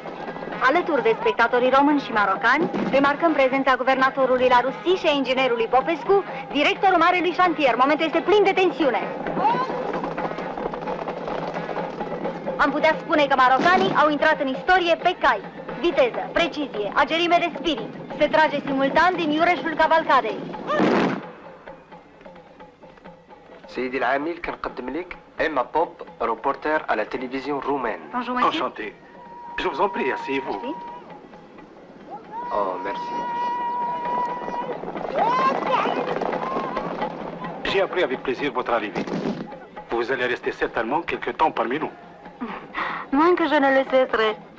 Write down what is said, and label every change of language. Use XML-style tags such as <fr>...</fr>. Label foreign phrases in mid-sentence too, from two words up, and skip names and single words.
<ro>Alături de spectatorii români și marocani, remarcăm prezența guvernatorului la Rusii și a inginerului Popescu, directorul Marelui Șantier. Momentul este plin de tensiune. Am putea spune că marocanii au intrat în istorie pe cai. Viteză, precizie, agerime de spirit. Se trage simultan din iureșul cavalcadei.</ro> <ar>سيدي العامل كنقدم لك إما بوب روبورتر على تلفزيون رومان.</ar> <fr>Enchanté. Je vous en prie, asseyez-vous. Oh, merci. J'ai appris avec plaisir votre arrivée. Vous allez rester certainement quelque temps parmi nous. Moins que je ne le souhaiterais.</fr>